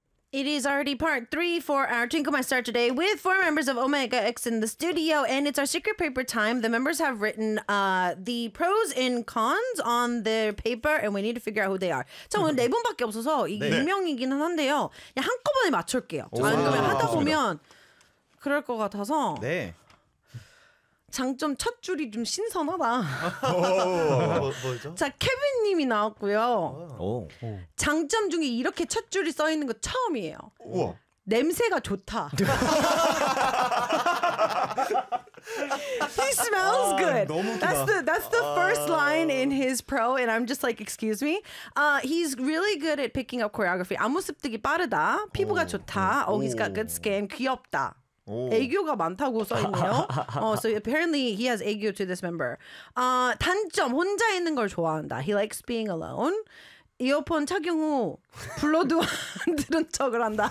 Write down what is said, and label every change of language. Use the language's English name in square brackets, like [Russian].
[English] It is already part three for our Twinkle My Star today with four members of Omega X in the studio, and it's our secret paper time. The members have written the pros and cons on their paper, and we need to figure out who they are. [Korean] 자, 오늘 네 분밖에 없어서 이게 익명이긴 네. 한데요. 야, 한꺼번에 맞출게요. 왜냐면 하다 보면 그럴 것 같아서. 네. 장점 첫 줄이 좀 신선하다. 뭐죠? 자, 케빈님이 나왔고요. 장점 중에 이렇게 첫 줄이 써 있는 거 처음이에요. 우와. 냄새가 좋다. [English] He smells good. That's the first line in his pro, and I'm just like, excuse me. He's really good at picking up choreography. [Korean] 안무 습득이 빠르다. 피부가 좋다. [English] Oh, he's got good skin. [Korean] 귀엽다. 오. 애교가 많다고 써있네요. [English] So apparently he has 애교 to this member. [Korean] 단점, 혼자 있는 걸 좋아한다. [English] He likes being alone. [Korean] 이어폰 착용 후 불러도 안 들은 척을 한다.